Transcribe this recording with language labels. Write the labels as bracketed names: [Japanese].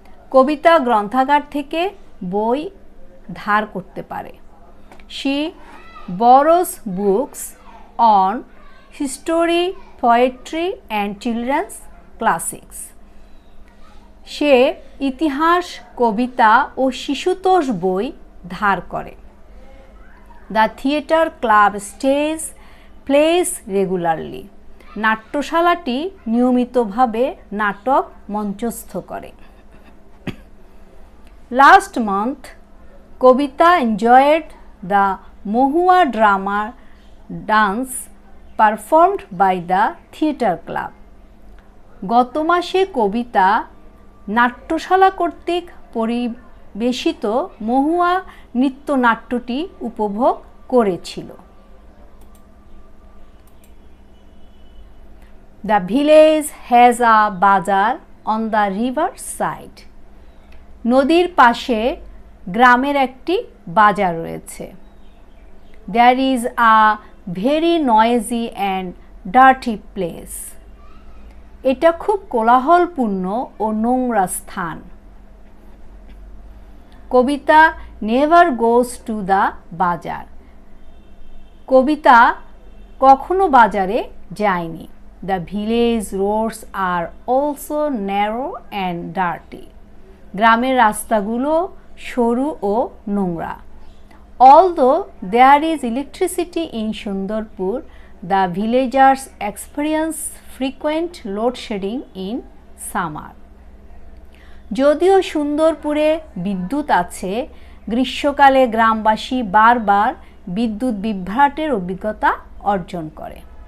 [Bangla] কবিতা গ্রন্থাগার থেকে বই ধার করতে পারে. [English] She borrows books on history, poetry and children's classics. [Bangla] সে ইতিহাস, কবিতা ও শিশুতোষ বই ধার করে. [English] The theater club plays regularly. [Bangla] নাট্যশালাটি নিয়মিতভাবে নাটক মঞ্চস্থ করে. [English] Last month, Kobita enjoyed the Mohua drama dance performed by the theater club. [Bangla] গত মাসে কবিতা নাট্যশালা কর্তৃক পরিবেশিত মহুয়া নৃত্যনাট্যটি উপভোগ করেছিল. [English] The village has a bazaar on the river side. [Bangla] নদীর পাশে গ্রামের একটি বাজার রয়েছে। [English] There is a very noisy and dirty place. [Bangla] এটা খুব কোলাহলপূর্ণ ও নোংরা স্থান। [English] কবিতা never goes to the bazaar. [Bangla] কবিতা কখনো বাজারে যায়নি। [English] The village roads are also narrow and dirty. [Bangla] গ্রামের রাস্তাগুলো সরু ও নোংরা। [English] Although there is electricity in Sundarpur, the villagers experience frequent load shedding in summer. [Bangla] যদিও সুন্দরপুরে বিদ্যুৎ আছে, গ্রীষ্মকালে গ্রামবাসী বারবার বিদ্যুৎ বিভ্রাটের অভিজ্ঞতা অর্জন করে।